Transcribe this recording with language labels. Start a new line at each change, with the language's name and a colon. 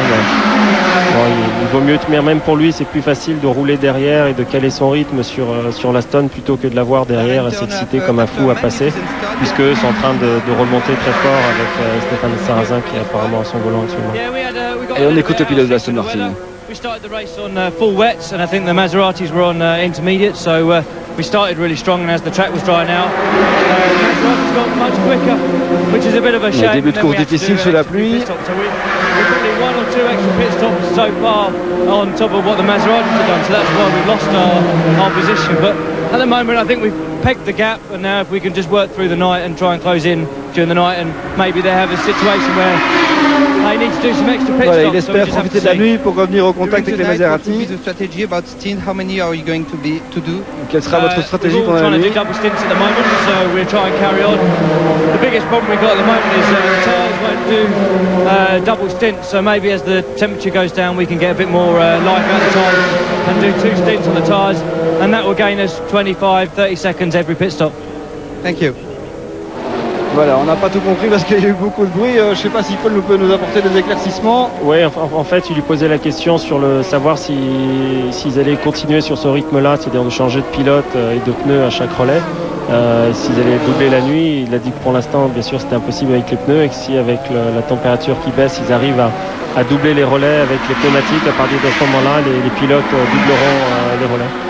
French: Mais, il vaut mieux tenir, même pour lui, c'est plus facile de rouler derrière et de caler son rythme sur l'Aston plutôt que de l'avoir derrière et s'exciter comme un fou à passer, puisque eux sont en train de remonter très fort avec Stéphane Sarrazin qui est apparemment à son volant actuellement. Et on écoute le pilote de Aston Martin.
English: We started the race on full wets, and I think the Maseratis were on intermediate, so we started really strong, and as the track was drying out, Maseratis got much quicker, which is a bit of a shame.
French: Début de course difficile sous la pluie.
English: So we've probably 1 or 2 extra pit stops so far on top of what the Maseratis have done, so that's why we've lost our position. But at the moment, I think we've pegged the gap, and now if we can just work through the night and try and close in during the night, and maybe they have a situation where they need to do some extra pit stops.
French: Voilà, il espère profiter de la nuit pour revenir au contact avec les Maserati. Quelle sera votre stratégie pendant la nuit?
English: Double stints at the moment, so we're trying to carry on. The biggest problem we've got at the moment is the tyres won't do double stints, so maybe as the temperature goes down we can get a bit more life out of the tyres and do 2 stints on the tyres, and that will gain us 25-30 seconds every pit stop. Thank you.
French: Voilà, on n'a pas tout compris parce qu'il y a eu beaucoup de bruit. Je ne sais pas si Paul peut nous apporter des éclaircissements. Oui, en fait, il lui posait la question sur savoir s'ils allaient continuer sur ce rythme-là, c'est-à-dire de changer de pilote et de pneus à chaque relais. S'ils allaient doubler la nuit, il a dit que pour l'instant, bien sûr, c'était impossible avec les pneus et que si avec la température qui baisse, ils arrivent à doubler les relais avec les pneumatiques, à partir de ce moment-là, les pilotes doubleront les relais.